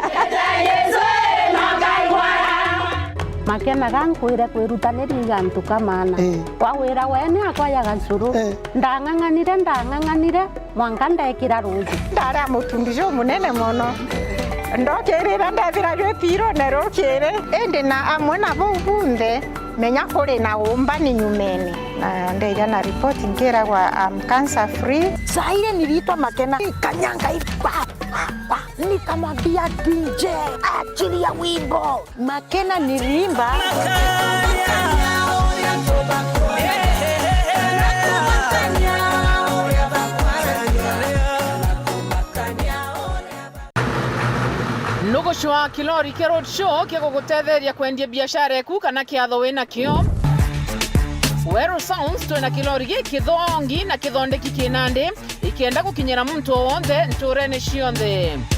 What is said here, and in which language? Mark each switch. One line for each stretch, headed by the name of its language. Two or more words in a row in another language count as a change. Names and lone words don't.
Meru: makenaga nkwire kwirutaniriga antu kamana wawira wene akwaya gancuru ndang'ang'anire mwanka ndekira ruji ndara mutumbijo munene mono ndokirira ndethira rwipiro nerukire indi na amwe na bunthe menya kuri na umbani nyumene na ndeja na report ngiragwa
English: cancer free
Swahili: saire nilitwa makena kanyanga ipa nikamwambia DJ achilia wimbo makena nilimba
Meru: Nugushwa kilori ke
English: road show
Meru: ke gugutetheria kwendia biashara yaku kana kiatho wina kio Wero Sounds twena kilori giki thongi na kithondeki kinande ikienda gukinyira muntu wonthe nturene cionthe